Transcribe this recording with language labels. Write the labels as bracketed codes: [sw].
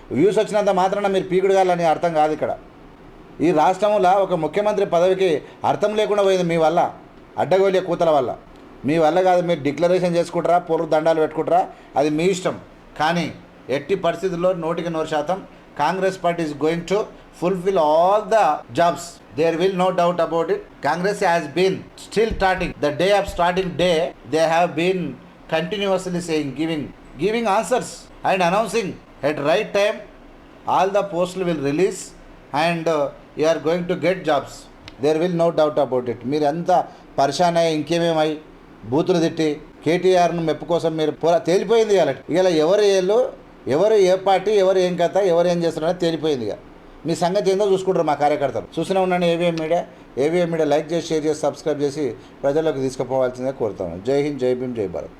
[te] Views వచ్చినంత మాత్రాన మీరు పీకుడు కాలని అర్థం కాదు. ఇక్కడ ఈ రాష్ట్రంలో ఒక ముఖ్యమంత్రి పదవికి అర్థం లేకుండా పోయింది మీ వల్ల, అడ్డగోలిగా కూతల వల్ల. మీ వల్ల కాదు. మీరు డిక్లరేషన్ చేసుకుంటారా, పూర్వ దండాలు పెట్టుకుంటారా, అది మీ ఇష్టం. కానీ ఎట్టి పరిస్థితుల్లో [en] 100% Congress party is going to fulfill all the jobs. There will no doubt about it. Congress has been still starting. The day of starting day, they have been continuously saying, giving answers and announcing at right time all the posts will release and you are going to get jobs. There will no doubt about it. [te] మీరు ఎంత పరిశాన్ అయ్యి ఇంకేమేమై బూతులు తిట్టి కేటీఆర్ను మెప్పు కోసం మీరు తేలిపోయింది. ఇవాళ ఎవరు ఏ పార్టీ, ఎవరు ఏం కథ, ఎవరు ఏం చేస్తున్నారో తేలిపోయింది. మీ సంగతి ఏందో చూసుకుంటారు మా కార్యకర్తలు. చూస్తూనే ఉన్నాను ఏవిఎం మీడియా లైక్ చేసి, షేర్ చేసి, సబ్స్క్రైబ్ చేసి ప్రజల్లోకి తీసుకుపోవాల్సిందే కోరుతాను. జై హింద్, జై భీమ్, జై భారత్.